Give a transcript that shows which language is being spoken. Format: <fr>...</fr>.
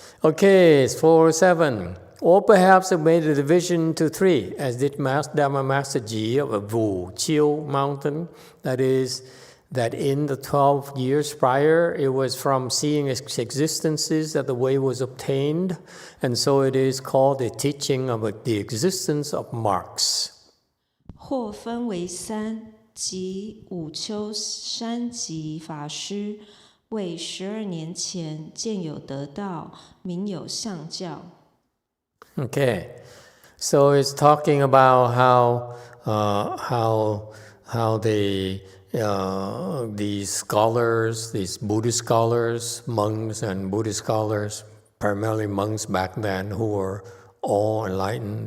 <en>Okay, it's 407. Or perhaps it made a division to 3, as did Dharma Master Ji of Wu Chiu Mountain. That is, that in the 12 years prior, it was from seeing its existences that the way was obtained, and so it is called the teaching of the existence of marks.</en> <zh>或分为3，即五丘山吉法师为12年前见有得道，名有上教。</zh> <en>Okay, so it's talking about how these scholars, these Buddhist scholars, monks and Buddhist scholars, primarily monks back then, who were all enlightened.</en>